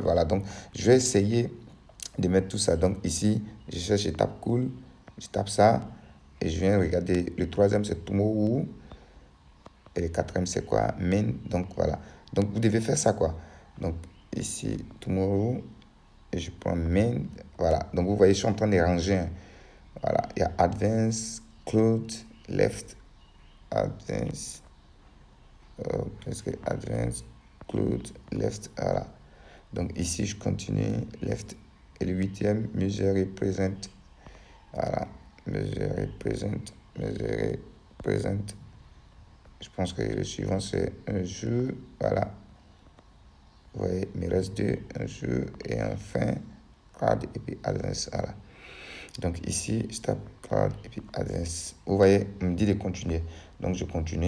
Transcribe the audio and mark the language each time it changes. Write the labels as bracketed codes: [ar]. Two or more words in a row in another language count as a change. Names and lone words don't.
[fr] Voilà, donc, je vais essayer de mettre tout ça. Donc, ici, je cherche, je tape cool, je tape ça et je viens regarder. Le troisième, c'est tomorrow. Et le quatrième, c'est quoi? Main. Donc, voilà. Donc, vous devez faire ça, quoi. Donc, ici, tomorrow. Et je prends main. Voilà. Donc, vous voyez, je suis en train de ranger. Voilà. Il y a [en] advance, close, left, advance. Presque advance, close, left. [fr] Voilà. Donc, ici, je continue. Left. Et le huitième, [en] measure present. Voilà. Measure present. Measure present. [fr] Je pense que le suivant, c'est un jeu. Voilà. Vous voyez, il me reste deux. Un jeu et enfin, card et puis advance. Voilà. Donc ici, je tape card et puis advance. Vous voyez, on me dit de continuer. Donc je continue.